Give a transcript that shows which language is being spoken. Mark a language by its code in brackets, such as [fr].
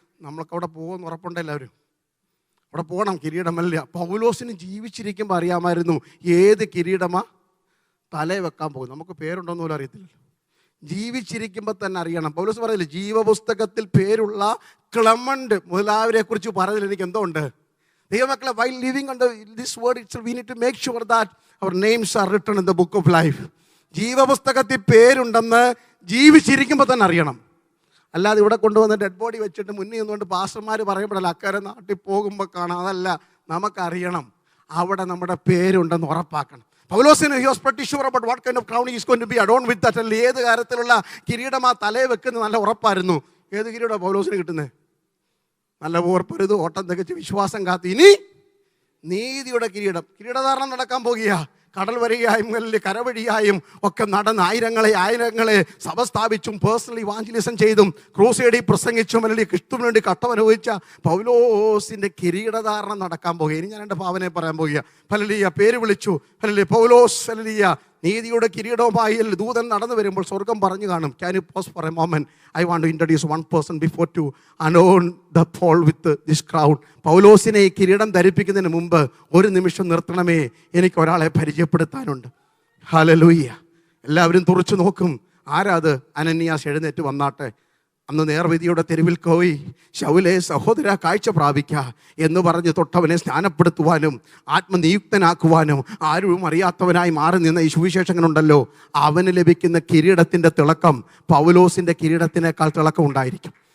[ml] നമ്മൾക്ക് അവിടെ പോകുമെന്ന് ഉറപ്പുണ്ട്. എല്ലാവരും അവിടെ പോകണം. കിരീടമല്ല. പൗലോസിന് ജീവിച്ചിരിക്കുമ്പോൾ അറിയാമായിരുന്നു ഏത് കിരീടമാ തലേ വെക്കാൻ പോകും. നമുക്ക് പേരുണ്ടോന്ന് പോലും അറിയത്തില്ല. ജീവിച്ചിരിക്കുമ്പോൾ തന്നെ അറിയണം. പൗലോസ് പറയില്ല, ജീവപുസ്തകത്തിൽ പേരുള്ള ക്ലെമന്റ് മുതലായവരെ കുറിച്ച് പറഞ്ഞതിൽ എനിക്ക് എന്തോ ഉണ്ട്. [en] ദൈവമക്കളെ, while living under this word itself, we need to make sure that our names are written in the book of life. [ml] ജീവപുസ്തകത്തിൽ പേരുണ്ടെന്ന് ജീവിച്ചിരിക്കുമ്പോൾ തന്നെ അറിയണം. അല്ലാതെ ഇവിടെ കൊണ്ടുവന്ന് ഡെഡ് ബോഡി വെച്ചിട്ട് മുന്നിൽ നിന്നുകൊണ്ട് പാസ്റ്റർമാർ പറയുമ്പോഴല്ല അക്കരെ നാട്ടിൽ പോകുമ്പോൾ കാണാം. അതല്ല, നമുക്കറിയണം അവിടെ നമ്മുടെ പേരുണ്ടെന്ന് ഉറപ്പാക്കണം. [en] പൗലോസിന് he was pretty sure about what kind of crown he is going to be adorned with that. [ml] അല്ല, ഏത് കാര്യത്തിലുള്ള കിരീടം ആ തലയെ വെക്കുന്നത് നല്ല ഉറപ്പായിരുന്നു. ഏത് കിരീടമാണ് പൗലോസിന് കിട്ടുന്നത്? നല്ല ഓർപ്പരുത്, ഓട്ടം തികച്ച് വിശ്വാസം കാത്ത് ഇനി നീതിയുടെ കിരീടധാരണം നടക്കാൻ പോകുക. കടൽ വഴിയായും കരവഴിയായും ഒക്കെ നടന്ന് ആയിരങ്ങളെ സഭ സ്ഥാപിച്ചും പേഴ്സണലി ഇവാഞ്ചലിസം ചെയ്തും ക്രൂസേഡിൽ പ്രസംഗിച്ചും അല്ലെങ്കിൽ ക്രിസ്തുവിന് വേണ്ടി കട്ടമനുഭവിച്ച പൗലോസിൻ്റെ കിരീടധാരണം നടക്കാൻ പോകുക. ഇനി ഞാൻ എൻ്റെ ഭാവനയെ പറയാൻ പോകുക. ഹല്ലേലൂയ, പേര് വിളിച്ചു. ഹല്ലേലൂയ, പൗലോസ്. ഹല്ലേലൂയ, നീതിയുടെ കിരീടവുമായി ദൂതൻ നടന്നു വരുമ്പോൾ സ്വർഗം പറഞ്ഞു കാണും. [en] Can you pause for a moment? I want to introduce one person before to adorn the Paul with this crown. [ml] പൗലോസിനെ ഈ കിരീടം ധരിപ്പിക്കുന്നതിന് മുമ്പ് ഒരു നിമിഷം നിർത്തണമേ, എനിക്ക് ഒരാളെ പരിചയപ്പെടുത്താനുണ്ട്. ഹല്ലേലൂയ. എല്ലാവരും തുറച്ചു നോക്കും. ആരാ അത്? അനന്യാസ് എഴുന്നേറ്റ് വന്നാട്ടെ. അന്ന് നേർവിധിയുടെ തെരുവിൽ പോയി ശൗലേ സഹോദര കാഴ്ച പ്രാപിക്ക എന്ന് പറഞ്ഞ് തൊട്ടവനെ സ്നാനപ്പെടുത്തുവാനും ആത്മനിയുക്തനാക്കുവാനും ആരും അറിയാത്തവനായി മാറി നിന്ന ഈ സുവിശേഷങ്ങളുണ്ടല്ലോ, അവന് ലഭിക്കുന്ന കിരീടത്തിൻ്റെ തിളക്കം പൗലോസിൻ്റെ കിരീടത്തിനേക്കാൾ തിളക്കം ഉണ്ടായിരിക്കും.